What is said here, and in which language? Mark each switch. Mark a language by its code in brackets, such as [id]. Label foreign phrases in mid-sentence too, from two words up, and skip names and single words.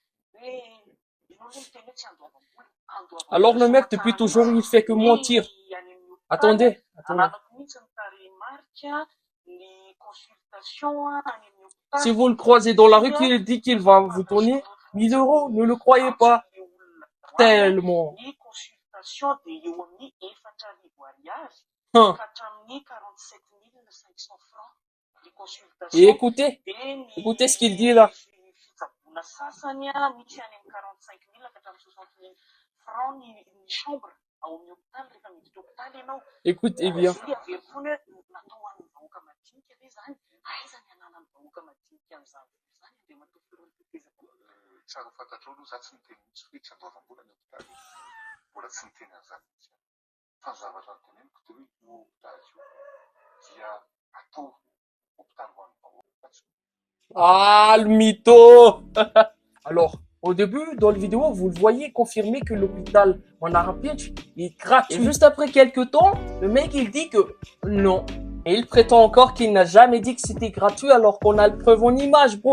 [fr] Alors le mec, depuis toujours, il fait que mentir. Attendez. Si vous le croisez dans la rue, qu'il dit qu'il va vous donner 1000 euros, ne le croyez pas. Tellement. [mg] consultation dia eo amin'ny 4,000 ariary [fr] Hein. [mg] ka hatramin'ny 47 500 francs ny [fr] Et [mg] consultation. [fr] écoutez ce qu'il dit là. [mg] Fitsaboana sasany misy any amin'ny 45 000 ka hatramin'ny 60 000 francs ny chambre ao amin'ny hôpitaly rehefa miditra hôpitaly ianao. [fr] Écoutez bien. [mg] Zay averina natao ho an'ny vahoaka madinika ve zany? Aiza ny ananan'ny vahoaka madinika amin'izany zany dia matao firotetezako. Tsara fantatrao aloha za tsy niteny mihitsy hoe tsy andoavam-bola ny hôpitaly. Mbola tsy niteny an'izany mihitsy. Fa ny zavatra noteneniko dia hoe io hôpitaly io dia atao hôpitaly ho an'ny vahoaka. [fr] Ah, le mytho. Alors, au début, dans la vidéo, vous le voyez confirmer que l'hôpital Manara-Pinch est gratuit. Et juste après quelques temps, le mec, il dit que non. Et il prétend encore qu'il n'a jamais dit que c'était gratuit alors qu'on a le preuve en image, bro.